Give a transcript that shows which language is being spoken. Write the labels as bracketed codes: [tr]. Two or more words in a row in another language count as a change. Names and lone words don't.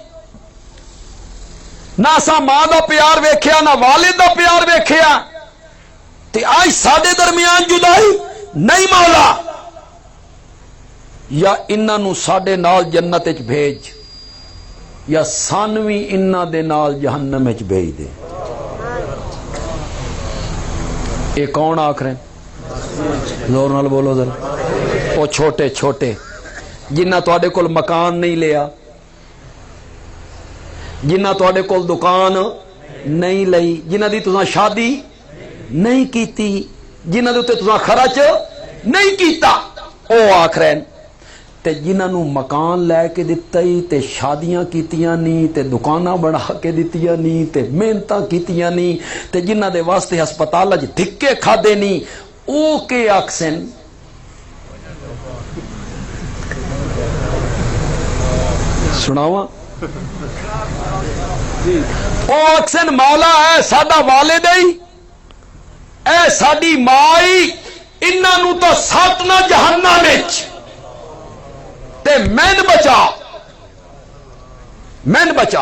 [pa] نہ اساں ماں دا پیار ویکھیا، نہ والد دا پیار ویکھیا، تے آج ساڈے درمیان جدائی نہیں مولا، یا انہاں نو ساڈے نال جنت وچ بھیج یا سان وی انہاں دے نال جہنم وچ بھیج دے. [ur] یہ کون [pa] آکھ رہے ہیں؟ زور نال بولو ذرا. وہ چھوٹے چھوٹے جنہ تواڈے کول مکان نہیں لیا، جنہ تواڈے کول دکان نہیں لئی، جنہ دی تساں شادی نہیں کیتی، جنہ دے تے تساں خرچ نہیں کیتا، او آکھ رہے ہیں. تے جنہاں نو مکان لے کے دتا ہی تے شادیاں کیتیاں نہیں تے دکاناں بنا کے دتیاں نہیں تے محنتاں کیتیاں نہیں تے جنہاں دے واسطے ہسپتال وچ دھکے کھادے نہیں، او کے آکھسن سناواں؟ او آکھسن مولا اے ساڈا والد ہی، اے ساڈی ماں ہی، انہاں نو تو سٹ نہ جہنم وچ تے مین بچا.